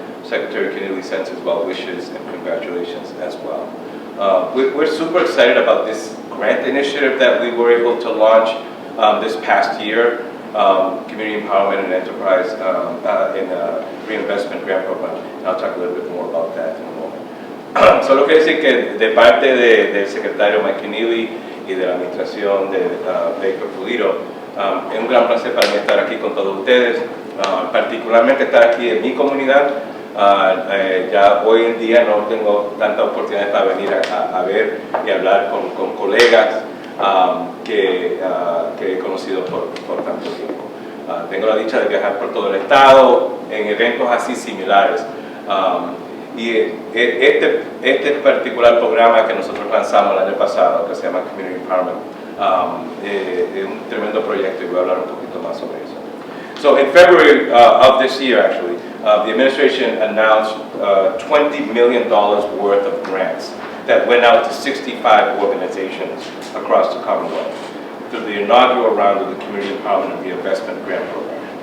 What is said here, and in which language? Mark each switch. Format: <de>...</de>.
<en>Secretary Keneally sends his well wishes and congratulations as well. We're super excited about this grant initiative that we were able to launch this past year, Community Empowerment and Enterprise in a Reinvestment Grant Program. And I'll talk a little bit more about that in a moment.</en> <es>Solo quiero decir que de parte del secretario Mike Keneally y de la administración de Baker Polito, es un gran placer para mí estar aquí con todos ustedes, particularmente estar aquí en mi comunidad. Ya hoy en día no tengo tanta oportunidad para venir a ver y hablar con colegas que he conocido por tanto tiempo. Tengo la dicha de viajar por todo el estado en eventos así similares. Y este particular programa que nosotros lanzamos el año pasado, que se llama Community Empowerment, es un tremendo proyecto y voy a hablar un poquito más sobre eso.</es> <en>So in February of this year, actually, the administration announced $20 million worth of grants that went out to 65 organizations across the Commonwealth through the inaugural round of the Community Empowerment and Reinvestment Grant Program.</en>